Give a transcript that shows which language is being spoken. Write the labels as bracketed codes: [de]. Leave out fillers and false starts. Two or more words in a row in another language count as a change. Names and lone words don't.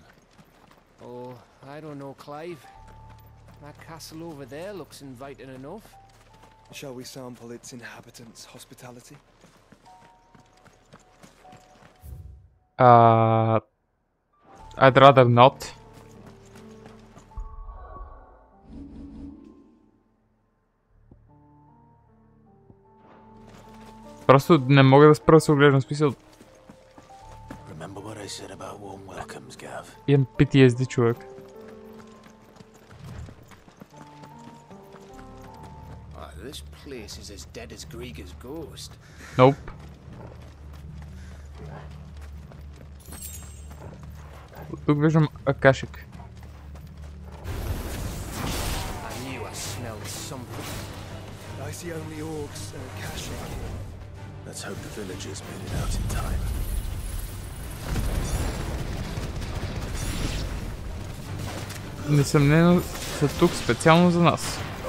[en] Oh, I don't know, Clive. That castle over there looks inviting enough. Shall we sample its inhabitants' hospitality? I'd rather not. [bg] Просто не мога да спра да се оглеждам, смисъл. [en] Remember what I said about warm welcomes, Gav? [bg] Имам PTSD, човек. [en] This place is as dead as Grieger's ghost. Nope. [bg] Тук виждам акашик. [en] I knew I smelled something. I see only orcs and akashic. Let's hope the villagers made it out in time. [bg] Несъмнено са тук специално за нас.